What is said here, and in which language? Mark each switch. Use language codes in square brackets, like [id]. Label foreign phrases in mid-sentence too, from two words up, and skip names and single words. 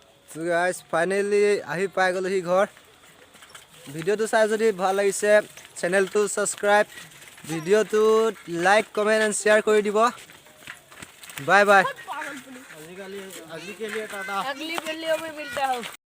[en] So guys, finally [as] আহি পাই গ'লোহি ঘৰ ভিডিঅ'টো চাই যদি ভাল লাগিছে চেনেলটো সাবস্ক্ৰাইব ভিডিঅ'টো [en] like comment and share [as] কৰি দিব [en] bye bye [as] আজিকালি টাটা [hi] अगली वीडियो में मिलता हूँ